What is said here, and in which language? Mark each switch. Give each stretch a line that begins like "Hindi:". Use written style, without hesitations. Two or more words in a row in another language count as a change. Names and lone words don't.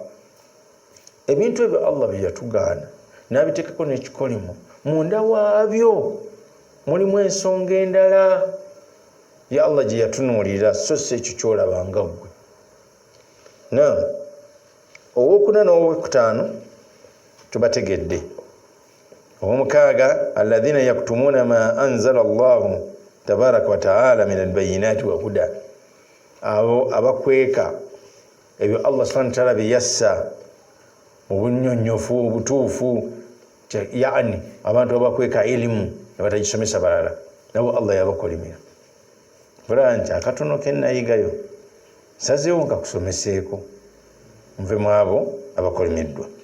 Ganda: Ebintu ebyo Allah bye yatugaana n'abiteekako n'ekikolimo, munda waabyo mulimu ensonga endala ya Allah gye yatunuulira, so si ekyo kyolabanga ggwe. Owokuna n'owokutaano tubategedde.
Arabic: Owomukaaga الذين يكتمون ما أنزل الله تبارك وتعالى من البينات والهدى,
Ganda: abo abakweka ebyo Allah
Arabic: سبحانه وتعالى
Ganda: bye yassa mu bunnyonnyofu obutuufu, yaani abantu abakweka elimu ne batagisomesa balala, nabo Allah yabakolimira. Bula nti akatono ke nayigayo nsazeewo nga kusomeseeko nve mu abo abakolimiddwa.